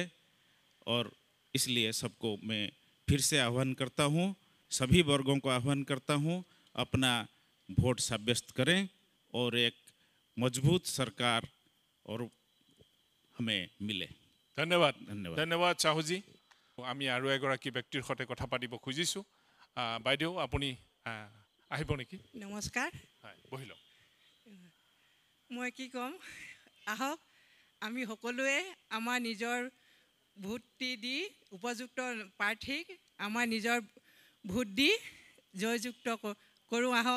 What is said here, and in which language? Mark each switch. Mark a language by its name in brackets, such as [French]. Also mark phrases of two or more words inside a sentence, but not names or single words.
[Hindi] और इसलिए सबको मैं फिर से आह्वान करता हूँ, सभी वर्गों को आह्वान करता हूँ, अपना वोट साब्यस्त करें और एक मजबूत सरकार और हमें मिले। धन्यवाद धन्यवाद धन्यवाद साहुजी। [Assamese] আমি আৰু এগৰাকী ব্যক্তিৰ সৈতে কথা পাতিব খুজিছোঁ। বাইদেউ আপুনি আহিব নেকি? নমস্কাৰ। হয়, বহি লওক। মই কি ক'ম, আহক আমি সকলোৱে আমাৰ নিজৰ ভোট দি উপযুক্ত প্ৰাৰ্থীক আমাৰ নিজৰ ভোট দি জয়যুক্ত কৰোঁ, আহক।